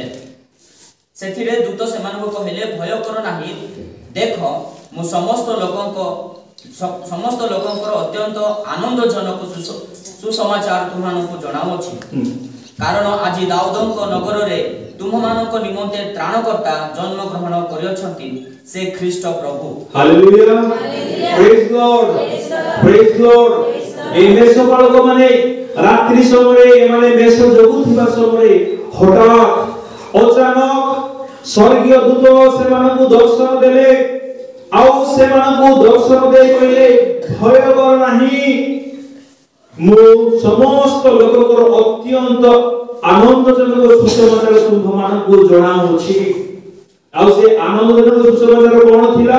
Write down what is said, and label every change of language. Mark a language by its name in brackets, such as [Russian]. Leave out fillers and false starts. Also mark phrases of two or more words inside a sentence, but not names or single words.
[Odia] ସେଥିରେ ଦୂତ ସେମାନଙ୍କୁ କହିଲେ, ଭୟ କର ନାହିଁ, ଦେଖ ମୁଁ ସମସ୍ତ ଲୋକଙ୍କର ଅତ୍ୟନ୍ତ ଆନନ୍ଦଜନକ ସୁସମାଚାର ତୁମମାନଙ୍କୁ ଜଣାଉଅଛି। କାରଣ ଆଜି ଦାଉଦଙ୍କ ନଗରରେ ତୁମମାନଙ୍କ ନିମନ୍ତେ ତ୍ରାଣକର୍ତ୍ତା ଜନ୍ମ ଗ୍ରହଣ କରିଅଛନ୍ତି, ସେ ଖ୍ରୀଷ୍ଟ ପ୍ରଭୁ। [English] Hallelujah, praise Lord, praise Lord. [Odia] ଏଇ ମେଷପାଳକ ମାନେ ରାତ୍ରି ସମୟରେ ମାନେ ମେଷ ଜଗୁଥିବା ସମୟରେ ହଠାତ୍ ଅଚାନକ ସ୍ୱର୍ଗୀୟ ଦୂତ ସେମାନଙ୍କୁ ଦର୍ଶନ ଦେଲେ ଆଉ ସେମାନଙ୍କୁ ଦର୍ଶନ ଦେଇ କହିଲେ, ଭୟ କର ନାହିଁ, ମୁଁ ସମସ୍ତ ଲୋକଙ୍କର ଅତ୍ୟନ୍ତ ଆନନ୍ଦଜନକ ସୁସମାଚାର ତୁମମାନଙ୍କୁ ଜଣାଉଅଛି। ଆଉ ସେ ଆନନ୍ଦଜନକ ସୁସମାଚାର କଣ ଥିଲା?